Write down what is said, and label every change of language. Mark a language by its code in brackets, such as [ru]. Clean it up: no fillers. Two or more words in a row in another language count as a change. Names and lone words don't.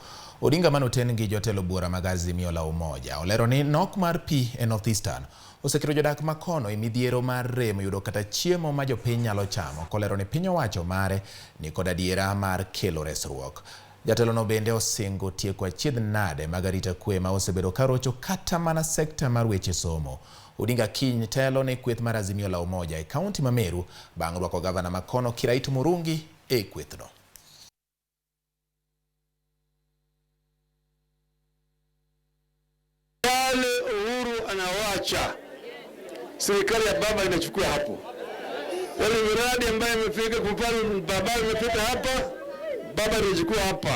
[luo] Odinga manoten gi jotelo buora mag Azimio la Umoja olero ni nok mar pi e North Eastern osekelo jodak makono e midhiero mar remo yudo kata chiemo ma jopiny nyalo chamo, kolero ni piny owacho mare ni kod adiera mar kelo resruok. Jatelo no bende osingo tieko achiedh nade mag arita kwe ma osebedo karocho kata mana sekta mar weche somo. Odinga kiny telo ne kweth mar Azimio la Umoja e kaunti ma Meru bang' rwako gavana makono Kiraitu Murungi e kwethno. [sw] Wale Uhuru anawacha, serikali ya baba inachukua hapo. Wale miradi ambayo imefika kupani baba imefika hapa, baba anachukua hapa.